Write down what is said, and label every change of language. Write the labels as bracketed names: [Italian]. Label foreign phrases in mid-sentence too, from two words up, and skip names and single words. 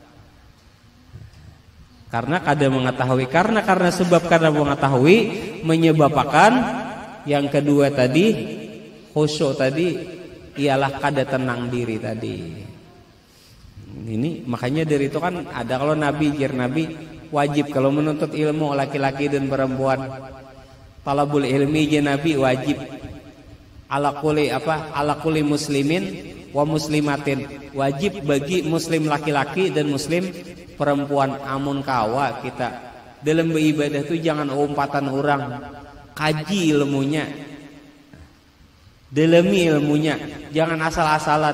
[Banjar] Karena kada mengetahui, karena sebab kada mengetahui menyebabkan yang kedua tadi khusyuk tadi ialah kada tenang diri tadi. [Indonesian] Ini makanya dari itu kan ada kalau Nabi wajib kalau menuntut ilmu laki-laki dan perempuan [Arabic] talabul ilmi [Indonesian] Nabi wajib [Arabic] ala kulli muslimin wa muslimatin, [Indonesian] wajib bagi muslim laki-laki dan muslim perempuan. [Banjar] Amun kawa kita dalam beribadah itu jangan umpatan orang, kaji ilmunya, dalami ilmunya, jangan asal-asalan.